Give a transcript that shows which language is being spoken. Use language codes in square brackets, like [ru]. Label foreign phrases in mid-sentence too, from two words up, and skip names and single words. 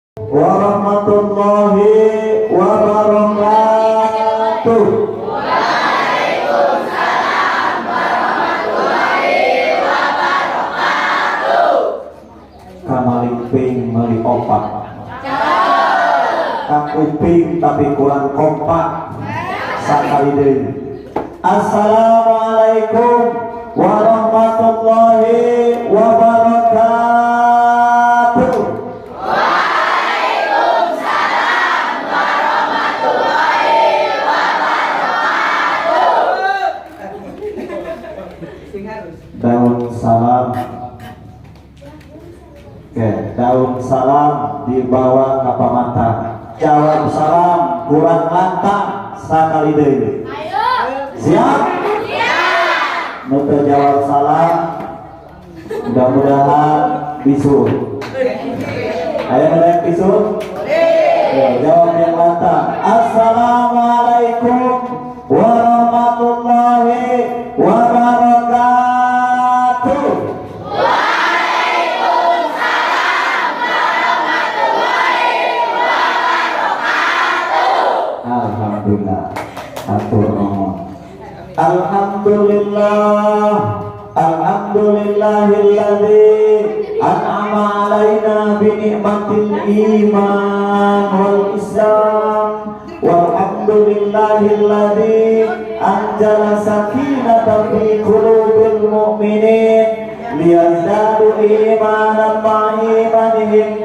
[ar] ورحمة الله وبركاته. وعليكم السلام ورحمة الله وبركاته. Kamaliping meli opat. [su] Kakuping tapi kurang kompak. Sakali deui. [ar] السلام عليكم ورحمة الله وبركاته. وعليكم السلام ورحمة الله وبركاته. [su] Daun salam. [id] Oke, daun salam dibawa ke pamata. [su] Jawab salam kurang lantang sakali deui. Siap? Siap. Nu teu jawab salam mudah-mudahan bisul. Aya nu rek bisul? [id] Ya, jawab yang lantang. [ar] السلام عليكم ورحمة الله وبركاته. وعليكم السلام ورحمة الله وبركاته. [su] Alhamdulillah. Atur nuhun. Alhamdulillah. [ar] الحمد لله الذي أنعم علينا بنعمة الإيمان والإسلام. والحمد لله الذي أنزل السكينة في قلوب المؤمنين ليزدادوا إيمانا مع إيمانهم.